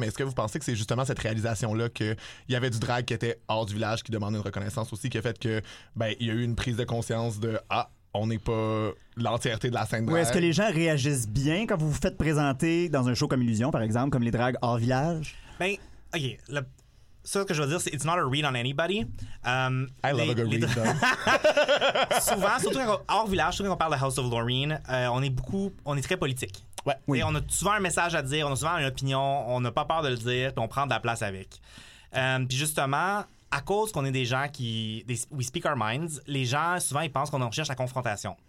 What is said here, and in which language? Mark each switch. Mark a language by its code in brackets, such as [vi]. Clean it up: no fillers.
[fr] Mais est-ce que vous pensez que c'est justement cette réalisation-là qu'il y avait du drag qui était hors du village, qui demandait une reconnaissance aussi, qui a fait que ben il y a eu une prise de conscience de « Ah, on n'est pas l'entièreté de la scène drag ». Est-ce que les gens réagissent bien quand vous vous faites présenter dans un show comme Illusion, par exemple, comme les drags hors village? Ben, OK, ça, ce que je veux dire, c'est « [en] it's not a read on anybody ». I love a good read, though. [fr] Souvent, surtout quand on, hors village, surtout quand on parle de House of Laureen, on est très politique. Ouais, oui. On a souvent un message à dire, on a souvent une opinion, on n'a pas peur de le dire, puis on prend de la place avec. Puis justement, à cause qu'on est des gens qui... [en] we speak our minds, [fr] les gens, souvent, ils pensent qu'on cherche la confrontation.